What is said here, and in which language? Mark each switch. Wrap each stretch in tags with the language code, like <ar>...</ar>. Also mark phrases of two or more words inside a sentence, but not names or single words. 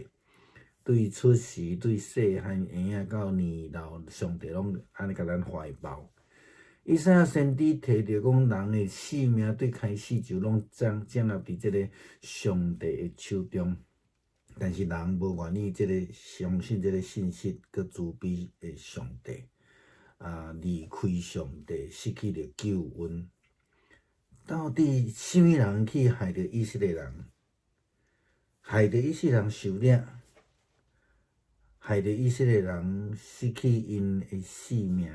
<nan>对出世、对细汉婴仔到年老，上帝拢安尼甲咱怀抱。以赛亚先知提着讲，人的性命对开始就拢掌握伫即个上帝的手中，但是人无愿意即个相信即个信息，佮慈悲的上帝离开上帝，失去了救恩。到底什么人去害着以色列人？害着以色列人受领，害着以色列人失去因的性命。</nan>